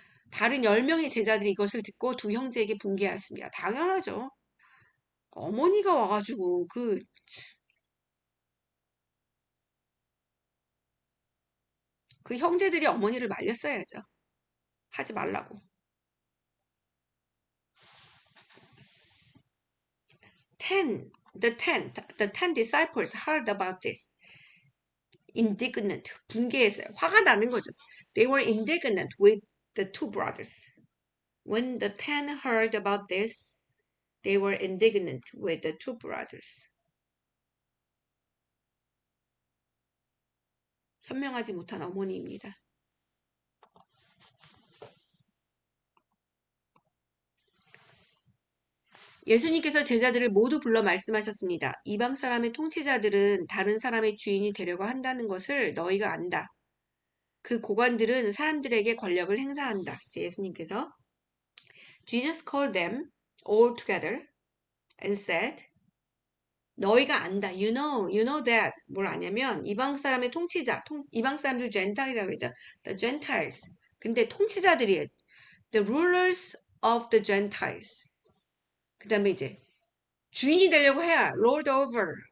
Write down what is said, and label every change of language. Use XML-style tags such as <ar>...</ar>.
<ko>다른 10명의 제자들이 이것을 듣고 두 형제에게 분개하였습니다. 당연하죠. 어머니가 와가지고 그 형제들이 어머니를 말렸어야죠. 하지 말라고.</ko> <en>The ten disciples heard about this.</en> <ko>Indignant, 분개했어요. 화가 나는 거죠.</ko> <en>They were indignant with the two brothers. When the 10 heard about this, they were indignant with the two brothers.</en> <ko>현명하지 못한 어머니입니다. 예수님께서 제자들을 모두 불러 말씀하셨습니다. 이방 사람의 통치자들은 다른 사람의 주인이 되려고 한다는 것을 너희가 안다. 그 고관들은 사람들에게 권력을 행사한다. 이제 예수님께서</ko> <en>Jesus called them all together and said,</en> <ko>너희가 안다.</ko> <en>You know that.</en> <ko>뭘 아냐면 이방 사람의 통치자, 이방 사람들 젠타일이라고 그러죠.</ko> <en>The Gentiles.</en> <ko>근데 통치자들이</ko> <en>the rulers of the Gentiles.</en> <ko>그 다음에 이제 주인이 되려고 해야 lord over.</ko>